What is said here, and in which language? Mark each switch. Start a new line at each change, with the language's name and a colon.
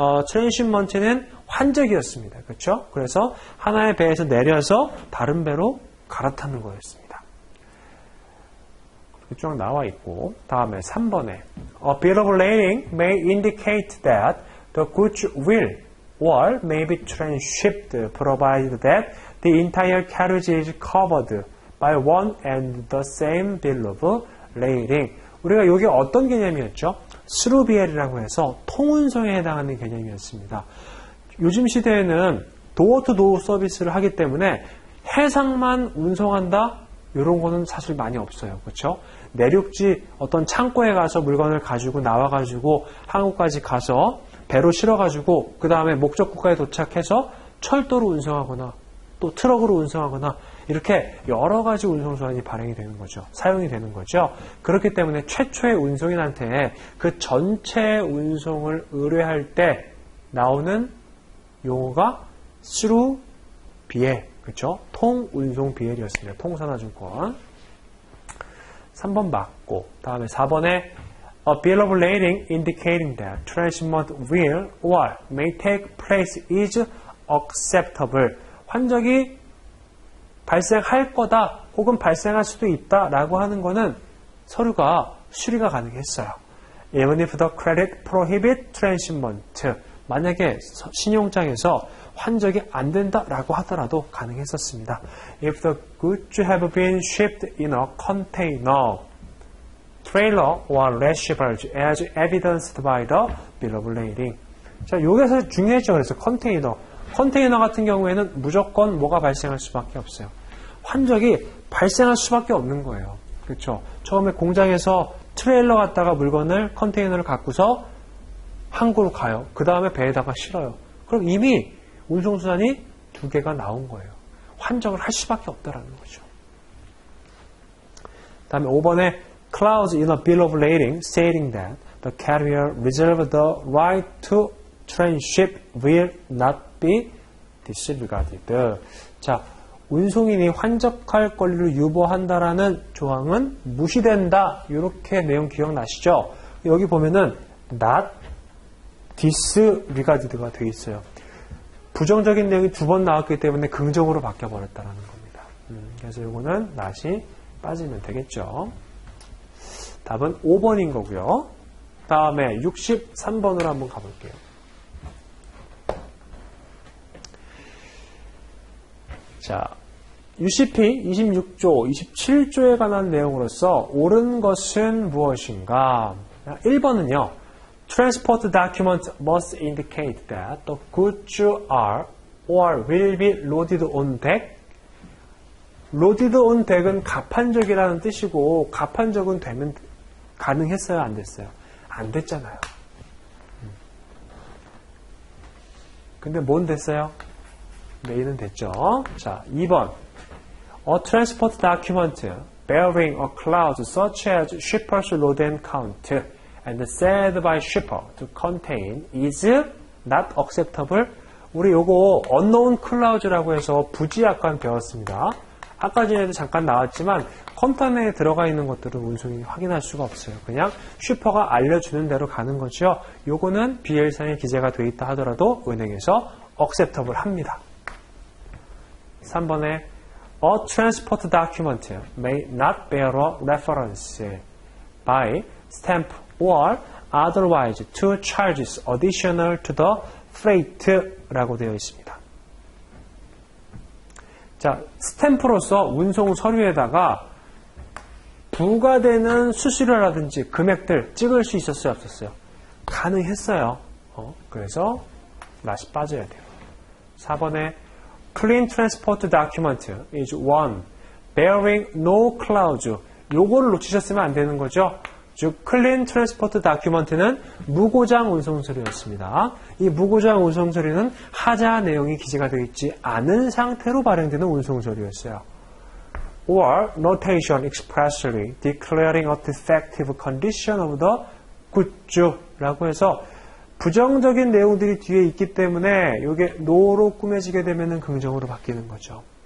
Korean: 트랜시먼트는 환적이었습니다. 그렇죠? 그래서 하나의 배에서 내려서 다른 배로 갈아타는 거였습니다. 쭉 나와 있고, 다음에 3번에
English: A bill of lading may indicate that the goods will or may be transshipped provided that the entire carriage is covered by one and the same bill of lading.
Korean: 우리가 이게 어떤 개념이었죠? 스루비엘이라고 해서 통운송에 해당하는 개념이었습니다. 요즘 시대에는 도어-투-도어 서비스를 하기 때문에 해상만 운송한다? 이런 거는 사실 많이 없어요. 그렇죠? 내륙지 어떤 창고에 가서 물건을 가지고 나와가지고 한국까지 가서 배로 실어가지고 그 다음에 목적 국가에 도착해서 철도로 운송하거나 또 트럭으로 운송하거나 이렇게 여러 가지 운송수단이 발행이 되는 거죠. 사용이 되는 거죠. 그렇기 때문에 최초의 운송인한테 그 전체 운송을 의뢰할 때 나오는 용어가 through BL, 그렇죠? 통운송 BL이었습니다. 통선화증권. 3번 맞고, 다음에 4번에
English: A bill of lading indicating that transshipment will or may take place is acceptable.
Korean: 환적이 발생할 거다 혹은 발생할 수도 있다라고 하는 거는 서류가 수리가 가능했어요.
English: Even if the credit prohibit transshipment.
Korean: 만약에 신용장에서 환적이 안 된다라고 하더라도 가능했었습니다.
English: If the goods have been shipped in a container, trailer or lasciviage as evidenced by the bill of lading.
Korean: 자, 여기서 중요했죠. 그래서 컨테이너 같은 경우에는 무조건 뭐가 발생할 수밖에 없어요. 환적이 발생할 수밖에 없는 거예요. 그렇죠? 처음에 공장에서 트레일러 갖다가 물건을 컨테이너를 갖고서 항구로 가요. 그 다음에 배에다가 실어요. 그럼 이미 운송수단이 2개가 나온 거예요. 환적을 할 수밖에 없다라는 거죠. 다음에 5번에
English: clause in a bill of lading stating that the carrier reserves the right to transship will not be disregarded.
Korean: 자, 운송인이 환적할 권리를 유보한다라는 조항은 무시된다. 이렇게 내용 기억나시죠? 여기 보면은
English: not disregarded
Korean: 가 되어 있어요. 부정적인 내용이 2번 나왔기 때문에 긍정으로 바뀌어버렸다는 겁니다. 그래서 이거는 not이 빠지면 되겠죠. 답은 5번인 거고요. 다음에 63번으로 한번 가볼게요. 자, UCP 26조, 27조에 관한 내용으로서 옳은 것은 무엇인가? 1번은요.
English: Transport document must indicate that the goods are or will be loaded on deck.
Korean: loaded on deck은 가판적이라는 뜻이고 가판적은 되면 가능했어요? 안 됐어요? 안 됐잖아요. 근데 뭔 됐어요? 메인은 됐죠. 자, 2번.
English: A transport document bearing a clause such as shipper's load and count and said by shipper to contain is not acceptable.
Korean: 우리 요거 unknown clause라고 해서 부지 약관 배웠습니다. 아까 전에도 잠깐 나왔지만 컨텐츠에 들어가 있는 것들은 운송인이 확인할 수가 없어요. 그냥 슈퍼가 알려주는 대로 가는 거죠. 요거는 BL상에 기재가 되어 있다 하더라도 은행에서 acceptable 합니다. 3번에
English: A transport document may not bear a reference by stamp or otherwise to charges additional to the freight
Korean: 라고 되어 있습니다. 자, 스탬프로서 운송 서류에다가 부과되는 수수료라든지 금액들 찍을 수 있었어요, 없었어요? 가능했어요. 그래서 not이 빠져야 돼요. 4번에
English: Clean transport document is one bearing no clause.
Korean: 요거를 놓치셨으면 안 되는 거죠. 즉, Clean transport document는 무고장 운송서류였습니다. 이 무고장 운송서류는 하자 내용이 기재가 되어 있지 않은 상태로 발행되는 운송서류였어요.
English: Or notation expressly declaring a defective condition of the goods
Korean: 라고 해서 부정적인 내용들이 뒤에 있기 때문에 이게 no로 꾸며지게 되면 긍정으로 바뀌는 거죠.